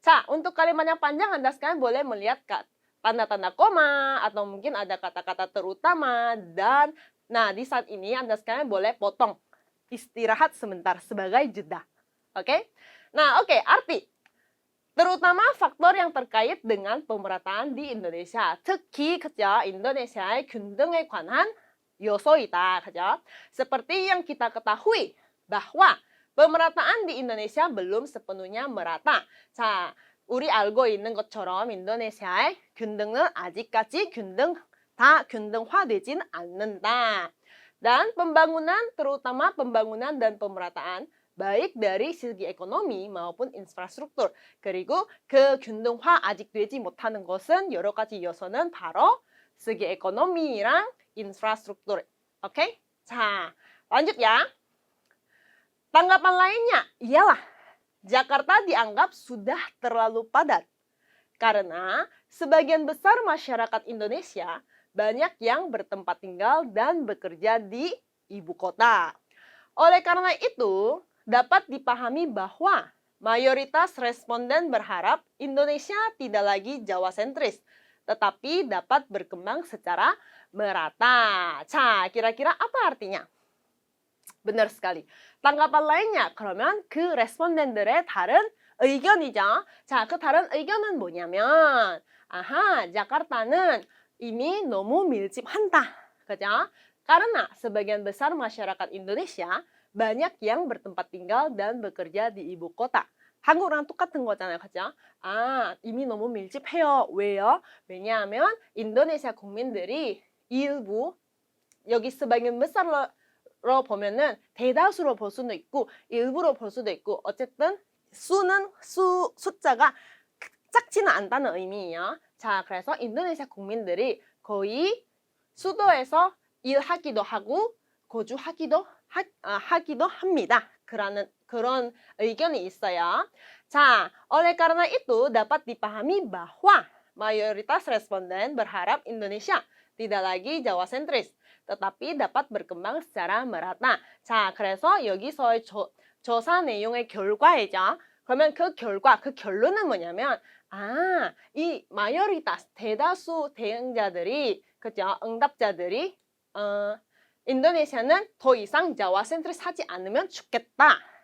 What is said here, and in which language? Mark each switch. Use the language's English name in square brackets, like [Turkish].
[Indonesian] Untuk kalimat yang panjang, Anda sekalian boleh melihat tanda-tanda koma, atau mungkin ada kata-kata terutama, dan di saat ini Anda sekalian boleh potong, istirahat sebentar sebagai jeda. Oke? Oke, arti. Terutama faktor yang terkait dengan pemerataan di Indonesia. [Korean] 특히, 그죠? 인도네시아의 균등에 관한 요소이다. 그죠? [Indonesian] Seperti yang kita ketahui bahwa pemerataan di Indonesia belum sepenuhnya merata. [Korean] 자, 우리 알고 있는 것처럼 인도네시아의 균등은 아직까지 균등화되진 않는다. [Indonesian] Dan pembangunan, terutama pembangunan dan pemerataan, baik dari segi ekonomi maupun infrastruktur. [Korean] 그리고 그 균등화 아직 되지 못하는 것은 여러 가지 요소는 바로 [Indonesian] segi ekonomi [Korean] 랑 infrastruktur. [Indonesian] Oke? 자, lanjut ya. Tanggapan lainnya ialah Jakarta dianggap sudah terlalu padat karena sebagian besar masyarakat Indonesia banyak yang bertempat tinggal dan bekerja di ibu kota. Oleh karena itu, dapat dipahami bahwa mayoritas responden berharap Indonesia tidak lagi Jawa sentris, tetapi dapat berkembang secara merata. 자, kira-kira apa artinya? benar sekali. tanggapan lainnya, [Korean] 그러면 그 responden들의 다른 의견이죠. 자, 그 다른 의견은 뭐냐면, 아하, 자카르타는 이미 너무 밀집한다. 그죠? [Indonesian] Karena sebagian besar masyarakat Indonesia banyak yang bertempat tinggal dan bekerja di ibu kota. [Korean] 한국랑 똑같은 거잖아요. 그죠? 아, 이미 너무 밀집해요. 왜요? 왜냐하면 인도네시아 국민들이 일부, 여기 sebagian besar로 보면은 대다수로 볼 수도 있고 일부로 볼 수도 있고 어쨌든 숫자가 작지는 않다는 의미예요. 자, 그래서 인도네시아 국민들이 거의 수도에서 일하기도 하고 거주하기도 하기도 합니다. 그런 의견이 있어요. [Indonesian] 자, oleh karena itu dapat dipahami bahwa mayoritas responden berharap Indonesia tidak lagi Jawa sentris, tetapi dapat berkembang secara merata. [Korean] 자, 그래서 여기서의 조사 내용의 결과이죠. 그러면 그 결과, 그 결론은 뭐냐면, 아, 이 마요리타스, 대다수 대응자들이, 그죠? 응답자들이, 인도네시아는 더 이상 자와 센트리스 하지 않으면 좋겠다.